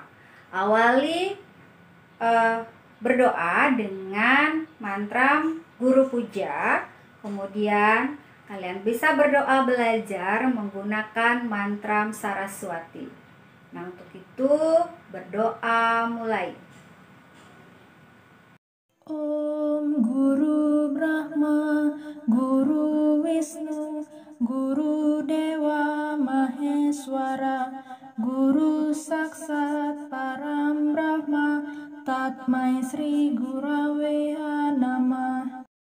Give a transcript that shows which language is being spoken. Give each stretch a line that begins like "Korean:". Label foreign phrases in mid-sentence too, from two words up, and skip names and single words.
Indonesian: Awali berdoa dengan mantra guru puja, kemudian kalian bisa berdoa belajar menggunakan mantra Saraswati. Nah untuk itu berdoa mulai.
Sanskrit: Om Guru Brahma, Guru Wisnu, Guru Dewa Maheswara, Guru Saksat Param Brahma, Tatmai Sri Gurave Namah.